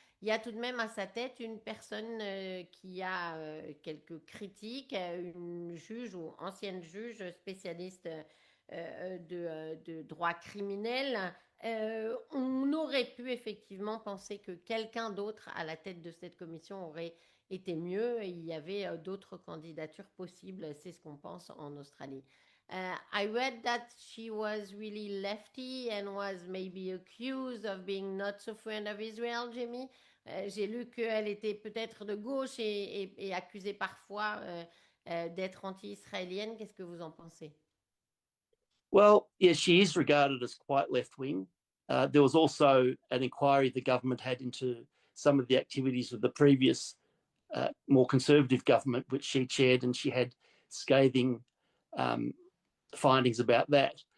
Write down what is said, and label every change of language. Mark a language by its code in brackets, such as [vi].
[fr] Il y a tout de même à sa tête une personne qui a quelques critiques, une juge ou ancienne juge spécialiste de droit criminel. On aurait pu effectivement penser que quelqu'un d'autre à la tête de cette commission aurait été mieux. Il y avait d'autres candidatures possibles, c'est ce qu'on pense en Australie. [en] I read that she was really lefty and was maybe accused of being not so friend of Israel, Jamie. [fr] J'ai lu qu'elle était peut-être de gauche et accusée parfois d'être anti-israélienne. Qu'est-ce que vous en pensez? [en] Well, yeah, she is regarded as quite left-wing. There was also an inquiry the government had into some of the activities of the previous more conservative government, which she chaired, and she had scathing findings about that.